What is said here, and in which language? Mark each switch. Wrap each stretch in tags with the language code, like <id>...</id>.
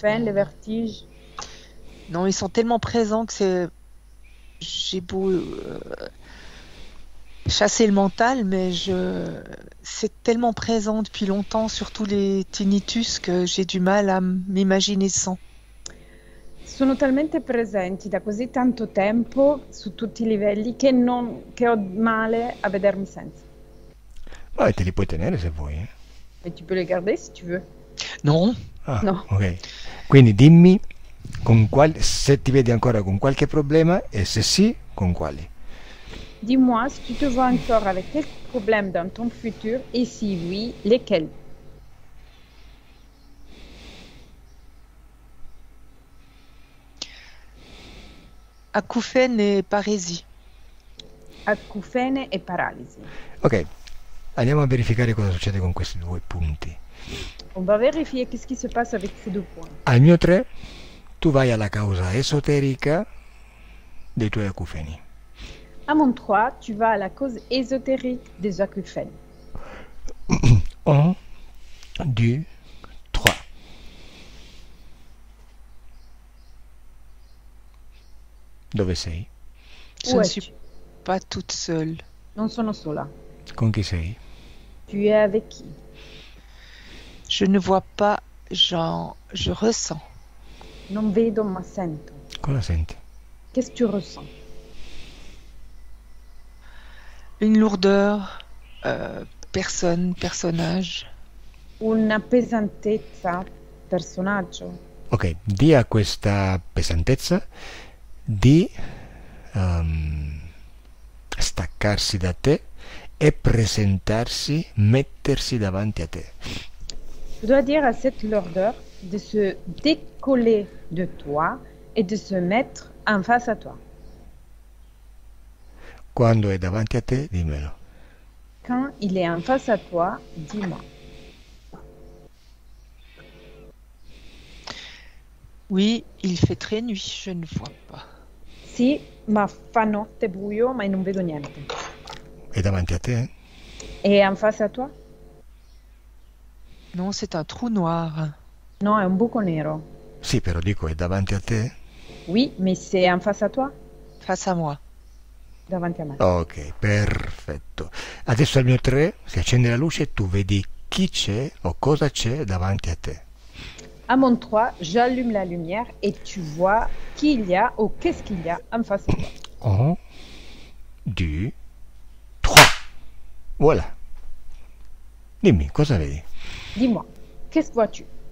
<fr>peine, les vertiges. Non, ils sont tellement présents que c'est. J'ai beau chasser le mental, mais c'est tellement présent depuis longtemps, surtout les tinnitus, que j'ai du mal à m'imaginer sans.</fr> <it>Sono talmente presenti da così tanto tempo su tutti i livelli che ho male a vedermi senza. Vabbè, te li puoi tenere se vuoi.</it> <fr>Et tu peux les garder si tu veux. Non, Ah,</fr> <it>No. ok. Quindi dimmi se ti vedi ancora con qualche problema e se sì, con quali.</it> <fr>Dis-moi si tu te vois encore avec quelques problèmes dans ton futur et si oui, lesquels? acouphènes et parésie.</fr> <it>Acufene e paralisi. Ok, andiamo a verificare cosa succede con questi due punti.</it> <fr>On va vérifier qu'est-ce qui se passe avec ces deux points.</fr> <it>Al mio 3, tu vai alla causa esoterica dei tuoi acufeni.</it> <fr>À mon 3, tu vas à la cause ésotérique des acouphènes.</fr> <it>1, 2, 3. Dove sei?</it> <fr>Je Où ne es-tu? suis pas toute seule.</fr> <it>Non sono sola. Con chi sei?</it> <fr>Tu es avec qui? Je ne vois pas, je ressens.</fr> <it>Non vedo ma sento. Cosa senti?</it> <fr>Qu'est-ce que tu ressens? Une lourdeur, personnage.</fr> <it>Una pesantezza, personaggio. Ok, di a questa pesantezza di staccarsi da te e presentarsi, mettersi davanti a te.</it> <fr>Tu dois dire à cette lourdeur de se décoller de toi et de se mettre en face à toi.</fr> <it>Quando è davanti a te, dimmelo.</it> <fr>Quand il est en face à toi, dis-moi. Oui, il fait très nuit, je ne vois pas.</fr> <it>Sì, ma fa notte buio, ma non vedo niente. È davanti a te?</it> <fr>Et en face à toi? Non, c'est un trou noir.</fr> <it>No, è un buco nero. Sì, però dico, è davanti a te?</it> <fr>Oui, mais c'est en face à toi? Face à moi.</fr> <it>Davanti a me. Ok, perfetto. Adesso al mio 3 si accende la luce e tu vedi chi c'è o cosa c'è davanti a te.</it> <fr>À mon 3, j'allume la lumière et tu vois qui il y a ou qu'est-ce qu'il y a en face à toi.</fr> <it>1, 2, 3. Voilà. Dimmi, cosa vedi?</it> <fr>Dis-moi, qu'est-ce que vois-tu?</fr>